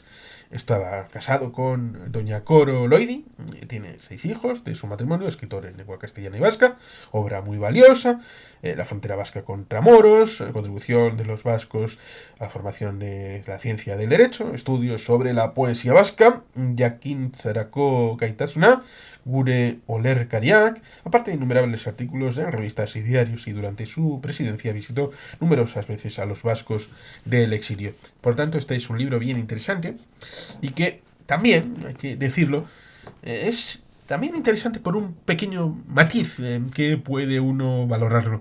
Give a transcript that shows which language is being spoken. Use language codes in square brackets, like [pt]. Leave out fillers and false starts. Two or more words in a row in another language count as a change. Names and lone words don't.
[es] Estaba casado con doña Coro Loidi, tiene 6 hijos de su matrimonio, escritor en lengua castellana y vasca, obra muy valiosa, La frontera vasca contra moros, contribución de los vascos a la formación de la ciencia del derecho, estudios sobre la poesía vasca, [eu] jakintzarako gaitasuna, gure olerkariak, [es] aparte de innumerables artículos en revistas y diarios, y durante su presidencia visitó numerosas veces a los vascos del exilio. Por tanto, este es un libro bien interesante, y que también, hay que decirlo, es también interesante por un pequeño matiz que puede uno valorarlo.